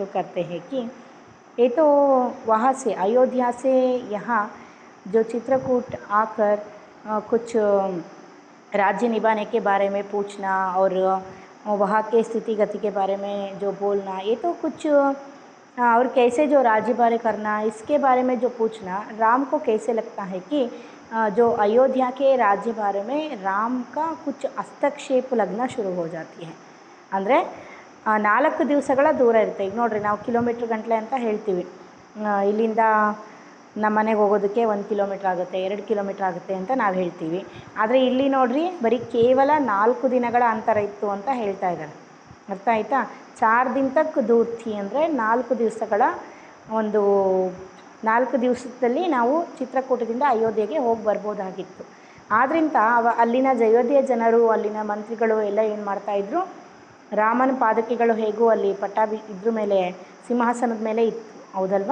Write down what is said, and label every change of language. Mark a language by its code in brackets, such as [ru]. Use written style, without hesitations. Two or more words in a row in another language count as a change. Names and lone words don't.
[hi] करते हैं कि ये तो वहाँ से अयोध्या से यहाँ जो चित्रकूट आकर कुछ राज्य निभाने के बारे में पूछना और वहाँ के स्थिति गति के बारे में जो बोलना, ये तो कुछ और कैसे जो राज्यभार करना, इसके बारे में जो पूछना, राम को कैसे लगता है कि जो अयोध्या के राज्यभार में राम का कुछ हस्तक्षेप लगना शुरू हो जाती है। [kn] ಅಂದರೆ 4 ದಿವಸಗಳ ದೂರ ಇರುತ್ತೆ. ಈಗ ನೋಡಿರಿ, ನಾವು ಕಿಲೋಮೀಟ್ರ್ ಗಂಟಲೆ ಅಂತ ಹೇಳ್ತೀವಿ. ಇಲ್ಲಿಂದ ನಮ್ಮ ಮನೆಗೆ ಹೋಗೋದಕ್ಕೆ 1 ಕಿಲೋಮೀಟ್ರ್ ಆಗುತ್ತೆ, 2 ಕಿಲೋಮೀಟ್ರ್ ಆಗುತ್ತೆ ಅಂತ ನಾವು ಹೇಳ್ತೀವಿ. ಆದರೆ ಇಲ್ಲಿ ನೋಡಿರಿ, ಬರೀ ಕೇವಲ 4 ದಿನಗಳ ಅಂತರ ಇತ್ತು ಅಂತ ಹೇಳ್ತಾ ಇದ್ದಾರೆ. ಅರ್ಥ ಆಯಿತಾ? [hi] 4 दिन तक दूर थी [kn] ಅಂದರೆ 4 ದಿವಸಗಳ ಒಂದು 4 ದಿವಸದಲ್ಲಿ ನಾವು ಚಿತ್ರಕೂಟದಿಂದ ಅಯೋಧ್ಯೆಗೆ ಹೋಗಿ ಬರ್ಬೋದಾಗಿತ್ತು. ಆದ್ದರಿಂದ ಅಲ್ಲಿನ ಅಯೋಧ್ಯೆಯ ಜನರು, ಅಲ್ಲಿನ ಮಂತ್ರಿಗಳು ಎಲ್ಲ ಏನು ಮಾಡ್ತಾಯಿದ್ರು, ರಾಮನ ಪಾದಕೆಗಳು ಹೇಗೂ ಅಲ್ಲಿ ಇದ್ರ ಮೇಲೆ ಸಿಂಹಾಸನದ ಮೇಲೆ ಇತ್ತು, ಹೌದಲ್ವಾ?